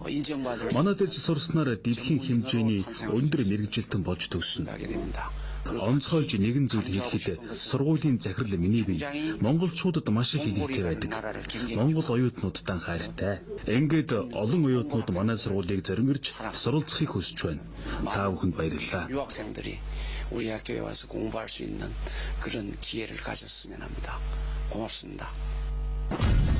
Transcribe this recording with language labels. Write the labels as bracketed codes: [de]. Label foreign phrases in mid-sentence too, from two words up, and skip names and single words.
[mn] Манай дээр сурснаар дэлхийн хэмжээний өндөр мэргэжилтэн болж төгснө. Онцгойлж нэгэн зүйл хэлэхэд сургуулийн захирал миний бие монголчуудад маш их илгээтэй байдаг. Монгол оюутнуудтай хайртай. Ингээд олон оюутнууд манай сургуулийг зорингирч суралцахыг хүсэж байна. Та бүхэнд баярлалаа. [ko] 유학생들이 우리 학교에 와서 공부할 수 있는 그런 기회를 가졌으면 합니다. 고맙습니다.